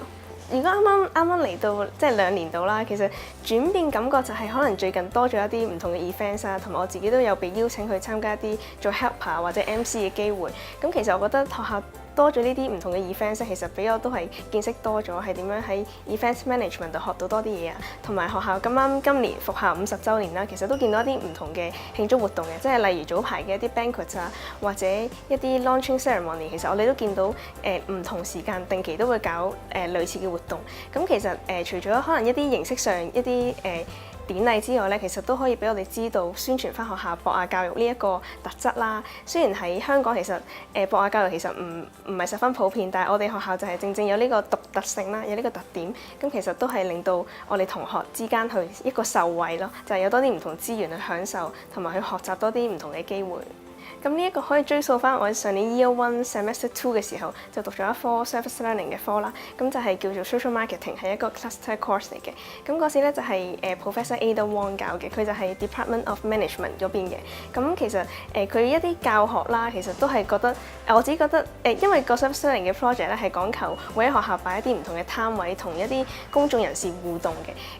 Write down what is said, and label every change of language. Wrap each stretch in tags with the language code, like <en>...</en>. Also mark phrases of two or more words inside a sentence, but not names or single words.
<yue>如果啱啱嚟到即係2年度啦，其實轉變感覺就係可能最近多咗一啲唔同嘅 events 啊，同埋我自己都有被邀請去參加一啲做 helper 或者 MC 嘅機會。咁其實我覺得學校多咗呢啲唔同嘅 events，其實俾我都係見識多咗，係點樣喺</yue> <en>events management</en> <yue>度學到多啲嘢啊。同埋學校今年復校50週年啦，其實都見到一啲唔同嘅慶祝活動嘅，即係例如早排嘅一啲 banquet 啊，或者一啲</yue> <en>launching ceremony，</en> <yue>其實我哋都見到唔同時間定期都會搞類似嘅活動。咁其實除咗可能一啲形式上一啲典禮之外咧，其實都可以俾我哋知道宣傳翻學校博雅教育呢一個特質啦。雖然喺香港其實博雅教育其實唔係十分普遍，但係我哋學校就係正正有呢個獨特性啦，有呢個特點。咁其實都係令到我哋同學之間去一個受惠咯，就係有多啲唔同資源去享受，同埋去學習多啲唔同嘅機會。咁呢一個可以追溯翻我上年</yue> <en>Year 1 Semester 2</en> <yue>嘅時候就讀咗一科 Service Learning 嘅科啦，咁就係叫做 Social Marketing， 係一個</yue> <en>cluster course</en> <yue>嚟嘅。咁嗰時咧就係Professor Ada Wong 教嘅，佢就係 Department of Management 嗰邊嘅。咁其實佢一啲教學啦，其實都係覺得我自己覺得因為個 Service Learning 嘅 project 咧係講求會喺學校擺一啲唔同嘅攤位，同一啲公眾人士互動嘅。</yue>